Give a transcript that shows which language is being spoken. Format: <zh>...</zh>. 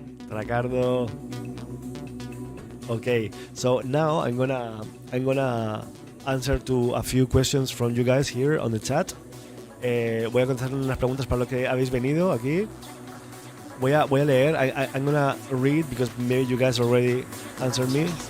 <en>Ricardo. Okay, so now I'm gonna answer to a few questions from you guys here on the chat.</en> <es>Voy a contestar unas preguntas para lo que habéis venido aquí. Voy a leer.</es> <en>I'm gonna read because maybe you guys already answered me.</en>